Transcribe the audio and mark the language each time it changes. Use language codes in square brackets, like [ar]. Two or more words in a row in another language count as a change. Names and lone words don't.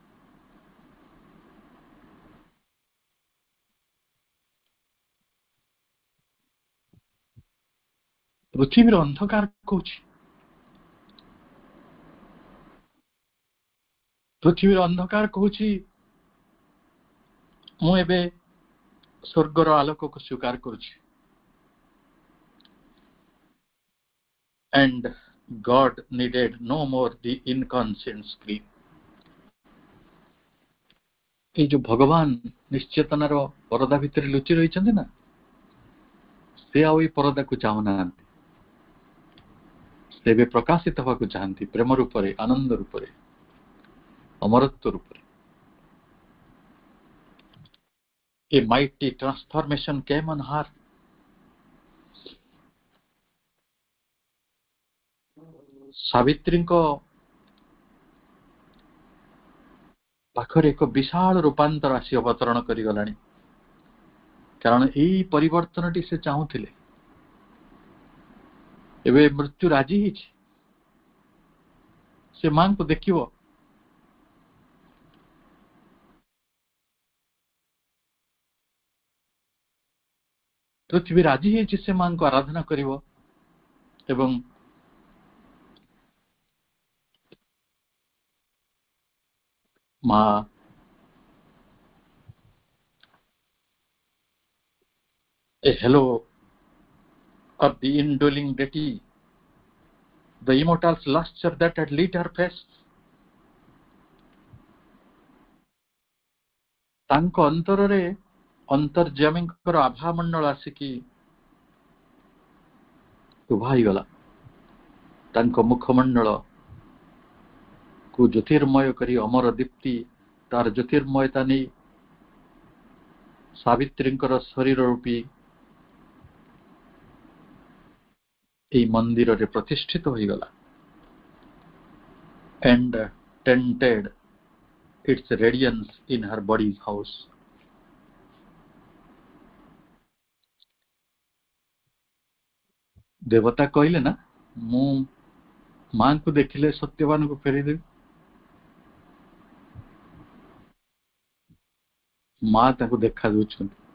[or] ପୃଥିବୀର ଅନ୍ଧକାର କହୁଛି, ପୃଥିବୀର ଅନ୍ଧକାର କହୁଛି ମୁଁ ଏବେ ସ୍ୱର୍ଗର ଆଲୋକକୁ ସ୍ୱୀକାର କରୁଛି। [en] And God needed no more the inconscient scream. [or] এই ଯୋଉ ଭଗବାନ ନିଶ୍ଚେତନାର ପରଦା ଭିତରେ ଲୁଚି ରହିଛନ୍ତି ନା, ସେ ଆଉ ଏଇ ପରଦାକୁ ଚାହୁଁନାହାନ୍ତି। ସେ ଏବେ ପ୍ରକାଶିତ ହେବାକୁ ଚାହାନ୍ତି ପ୍ରେମ ରୂପରେ, ଆନନ୍ଦ ରୂପରେ, ଅମରତ୍ୱ ରୂପରେ। [en] A mighty transformation came on her. [or] ସାବିତ୍ରୀଙ୍କ ପାଖରେ ଏକ ବିଶାଳ ରୂପାନ୍ତର ଆସି ଅବତରଣ କରିଗଲାଣି, କାରଣ ଏଇ ପରିବର୍ତ୍ତନଟି ସେ ଚାହୁଁଥିଲେ। ଏବେ ମୃତ୍ୟୁ ରାଜି ହେଇଛି, ସେ ମାଙ୍କୁ ଦେଖିବ। ପୃଥିବୀ ରାଜି ହେଇଛି ସେ ମାଙ୍କୁ ଆରାଧନା କରିବ ଏବଂ [en] ମା a halo of the indwelling deity, the immortal's luster that had lit her face, [or] ତାଙ୍କ ଅନ୍ତରରେ ଅନ୍ତର୍ଯାମୀଙ୍କର ଆଭାମଣ୍ଡଳ ଆସିକି ଉଭା ହେଇଗଲା। ତାଙ୍କ ମୁଖମଣ୍ଡଳକୁ ଜ୍ୟୋତିର୍ମୟ କରି ଅମର ଦୀପ୍ତି ତାର ଜ୍ୟୋତିର୍ମୟତା ନେଇ ସାବିତ୍ରୀଙ୍କର ଶରୀର ରୂପୀ এই ମନ୍ଦିରରେ ପ୍ରତିଷ୍ଠିତ ହୋଇଗଲା। [en] and tented its radiance in her body's house. [or] ଦେବତା କହିଲେ ନା, ମୁଁ ମାଙ୍କୁ ଦେଖିଲେ ସତ୍ୟବାନଙ୍କୁ ଫେରିଦେବି। ମା ତାଙ୍କୁ ଦେଖା ଦଉଛନ୍ତି।